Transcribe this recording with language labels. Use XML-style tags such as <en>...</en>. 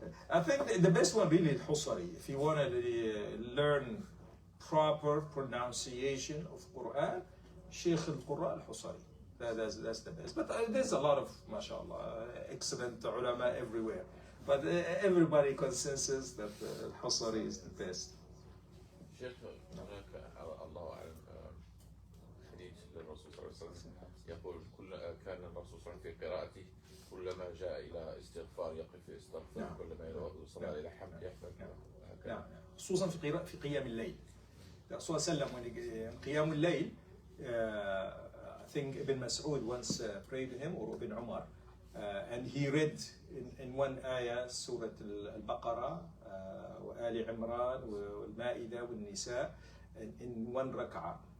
<en>I think the best one really is Husari. If you want to learn proper pronunciation of Quran, Sheikh al-Qurra al-Husari. That's the best. But there's a lot of, mashallah, excellent ulama everywhere. But everybody consensus that Al-Husari is the best.</en> <ar>شيخ هناك الله أعلم حديث للرسول صلى الله عليه وسلم يقول كان الرسول صلى الله عليه وسلم في قراءته كلما جاء إلى استغفار يقف يستغفر كلما وصل إلى حمد يحمد نعم خصوصا في قيام الليل. الرسول صلى الله عليه وسلم قيام الليل</ar> <en>I think Ibn Mas'ud once prayed to him, or Ibn Umar, and he read in one ayah Surah Al-Baqarah وآل عمران والمائدة والنساء in one rak'ah.</en>